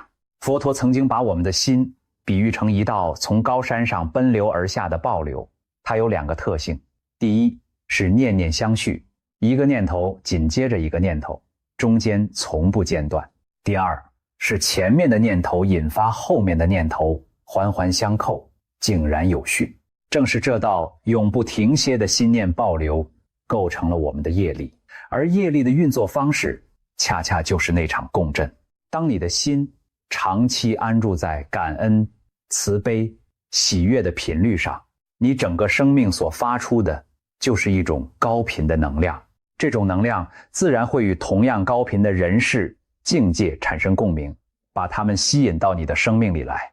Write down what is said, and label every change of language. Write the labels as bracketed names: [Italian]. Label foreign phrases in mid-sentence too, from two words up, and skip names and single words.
[Chinese] 佛陀曾經把我們的心比喻成一道從高山上奔流而下的暴流，它有2個特性。第一是念念相續，一個念頭緊接着一個念頭，中間從不間斷。第二是前面的念頭引發後面的念頭，環環相扣，井然有序。正是這道永不停歇的心念暴流構成了我們的業力，而業力的運作方式恰恰就是那場共振。當你的心長期安住在感恩、慈悲、喜悅的頻率上，你整個生命所發出的就是一種高頻的能量，這種能量自然會與同樣高頻的人事境界產生共鳴，把他們吸引到你的生命裡來。